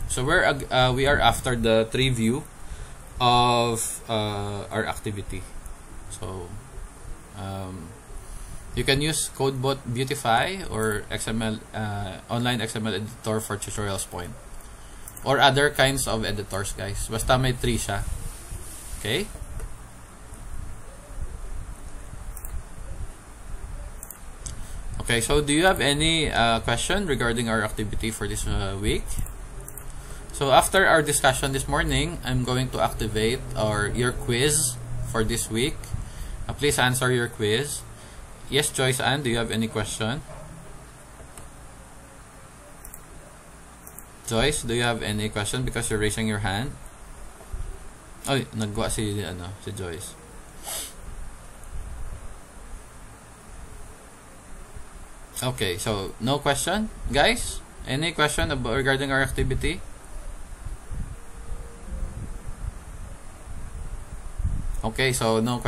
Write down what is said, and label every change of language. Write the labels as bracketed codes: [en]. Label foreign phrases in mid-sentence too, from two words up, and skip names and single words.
[en] So we are after the tree view of our activity. So you can use CodeBot Beautify or XML online XML editor for Tutorials Point or other kinds of editors, guys. [tl] Basta may tree siya. [en] Okay. Okay, so do you have any question regarding our activity for this week? So after our discussion this morning, I'm going to activate your quiz for this week. Please answer your quiz. Yes, Joyce Ann, do you have any question? Joyce, do you have any question because you're raising your hand? [hil] Ay, nagwa si Joyce. [en] Okay, so no question, guys. Any question regarding our activity? Okay, so no question.